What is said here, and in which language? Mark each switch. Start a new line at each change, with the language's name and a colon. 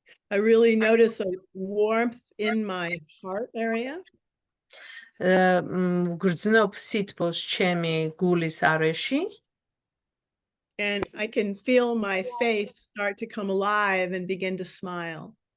English: I really notice a warmth in my heart area.
Georgian: გრძნობ სითბოს ჩემი გულის არეში.
English: And I can feel my face start to come alive and begin to smile.